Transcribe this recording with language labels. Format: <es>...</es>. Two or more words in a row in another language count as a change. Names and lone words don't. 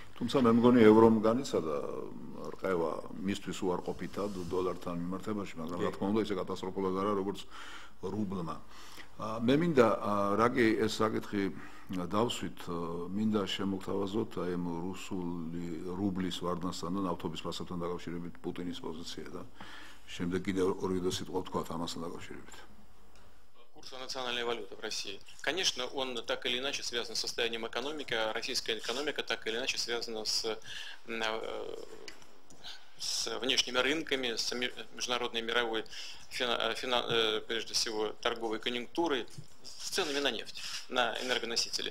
<ka>თუმცა მე მგონი ევრომ განიცადა რყევა მისთვის უარყოფითად დოლართან მიმართებაში, მაგრამ რა თქმა უნდა ისე კატასტროფულად არა როგორც რუბლმა. მე მინდა რაგი ეს საკითხი დავსვით, მინდა შემოგთავაზოთ აი ამ რუსული რუბლის ვარდნასთან და ნავთობის ფასებთან დაკავშირებით პუტინის პოზიცია და შემდეგ კიდევ ორი სიტყვა ვთქვათ ამასთან დაკავშირებით.</ka> <ru>Курс национальной валюты в России. Конечно, он так или иначе связан с состоянием экономики, а российская экономика так или иначе связана с внешними рынками, с международной мировой, прежде всего, торговой конъюнктурой, с ценами на нефть, на энергоносители.</ru>